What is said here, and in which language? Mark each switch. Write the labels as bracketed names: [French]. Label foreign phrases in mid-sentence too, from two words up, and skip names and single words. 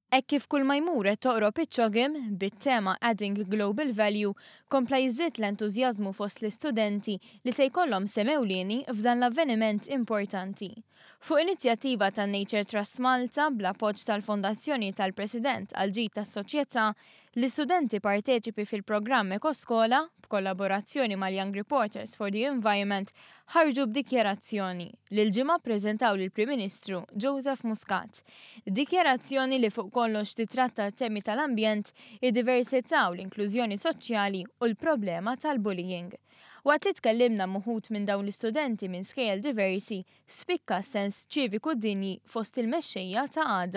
[Maltese] Hekk kif kull ma jmur qed toqrob iċ-ċogħol bit-tema Adding Global Value kompla jiżdied l-entużjażmu fost l-istudenti li se jkollhom sem ewlieni f'dan l-avveniment importanti. Fuq inizjattiva tan-Nature Trust Malta bl-appoġġ tal-Fondazzjoni tal-President għall-Ġid tas-Soċjetà, l-istudenti parteċipi fil-programm Ekoskola b'kollaborazzjoni mal-Young Reporters for the Environment ħarġu b'dikjarazzjoni li l-ġimgħa ppreżentaw lill-Prim Ministru Joseph Muscat. Dikjarazzjoni li fuq kollox titratta t-temi tal-ambjent, id-diversità u l-inklużjoni soċjali u l-problema tal-bullying. Waqt li tkellimna muħut minn dawn l-istudenti minn skejjel diversi, spikka sens ċiviku dinji fost il-mexxejja ta' għada.